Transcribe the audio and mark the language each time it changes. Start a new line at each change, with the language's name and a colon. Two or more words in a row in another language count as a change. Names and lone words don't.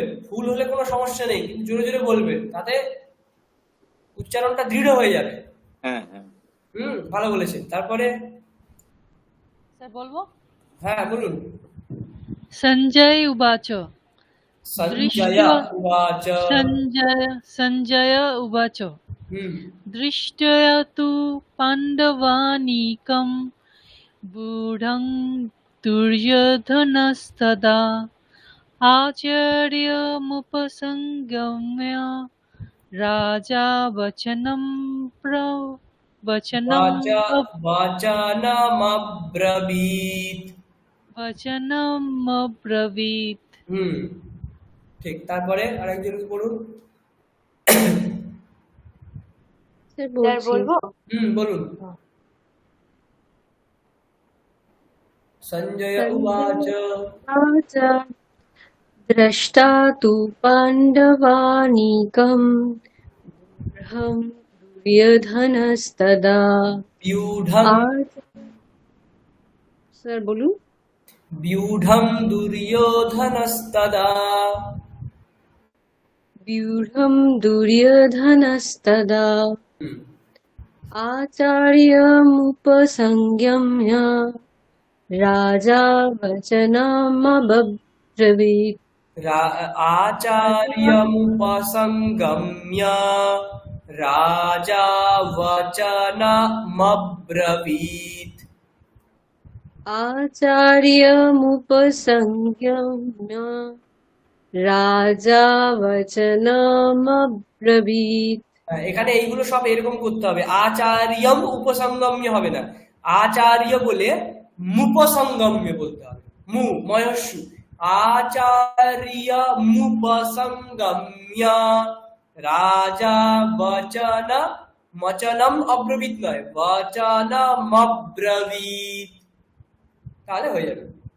Bangla: ভুল হলে কোনো সমস্যা নেই, কিন্তু জোরে জোরে বলবেন, তাতে উচ্চারণটা দৃঢ় হয়ে যাবে। হ্যাঁ হ্যাঁ, ভালো বলেছেন। তারপরে স্যার বলবো? হ্যাঁ বলুন।
Sanskrit: সঞ্জয় উবাচ সঞ্জয় दृष्ट्वा উবাচ। सञ्जय उवाच হুম दृष्ट्या तु पाण्डवानीकं गूढं दुर्योधनस्तदा आचार्यमुपसंगम्य राजा বাচা वचनम् বচনমব্রবীত। वचनमब्रवीत्।
Bangla: হুম ঠিক, তারপরে আরেকজন বলুন। স্যার স্যার বলছি। বলবো? বলুন। সঞ্জয় উবাচ।
Sanskrit: सञ्जय द्रष्टा तु पाण्डवानीकं गूढं दुर्योधनस्तदा व्यूढं
Bangla: স্যার বলুন।
Sanskrit: व्यूढं दुर्योधनस्तदा। व्यूढं दुर्योधनस्तदा হুম, आचार्यमुपसंगम्य राजा वचनमब्रवीत्। आचार्यमुपसंगम्य राजा वचनमब्रवीत्। आचार्यमुपसंगम्य राजा वचनमब्रवीत्।
Bangla: এখানে এইগুলো সব এরকম করতে হবে,
Sanskrit: আচার্যম উপসঙ্গম্য
Bangla: হবে না, আচার্য বলে মুপসঙ্গম্য বলতে হবে, মু ময়স্যু,
Sanskrit: আচার্য মুপসঙ্গম্য রাজা বচন, মচনম অব্রবীত
Bangla: নয়,
Sanskrit: বচনম অব্রবীত,
Bangla: তাহলে হয়ে যাবে।